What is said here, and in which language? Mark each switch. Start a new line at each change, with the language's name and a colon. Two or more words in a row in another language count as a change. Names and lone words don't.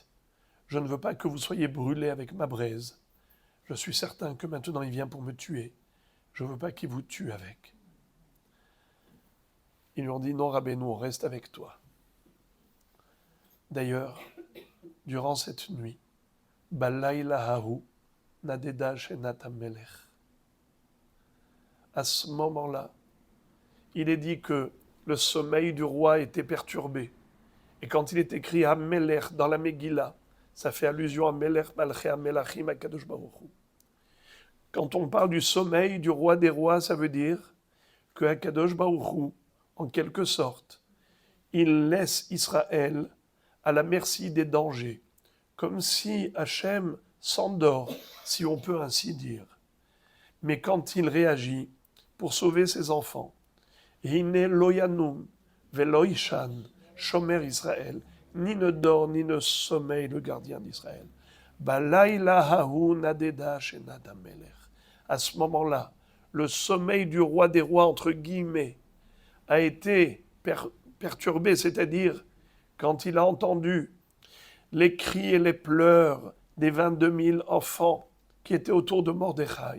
French: Je ne veux pas que vous soyez brûlés avec ma braise. Je suis certain que maintenant il vient pour me tuer. Je ne veux pas qu'il vous tue avec. Ils lui ont dit, non, Rabbeinu, on reste avec toi. D'ailleurs, durant cette nuit,
Hebrew: בלילה ההוא נדדה שנת המלך.
French: À ce moment-là, il est dit que le sommeil du roi était perturbé. Et quand il est écrit Hamelech dans la Megillah, ça fait allusion à
Hebrew: מלך מלכי המלכים הקדוש ברוך הוא.
French: Quand on parle du sommeil du roi des rois, ça veut dire que
Hebrew: הקדוש ברוך הוא,
French: en quelque sorte, il laisse Israël à la merci des dangers, comme si Hachem s'endort, si on peut ainsi dire. Mais quand il réagit pour sauver ses enfants,
Hebrew: הנה לא ינום ולא יישן שומר ישראל,
French: ni ne dort ni ne sommeille le gardien d'Israël.
Hebrew: בלילה ההוא נדדה שנת המלך.
French: À ce moment-là, le sommeil du roi des rois, entre guillemets, a été perturbé, c'est-à-dire quand il a entendu les cris et les pleurs des 22 000 enfants qui étaient autour de Mordechai.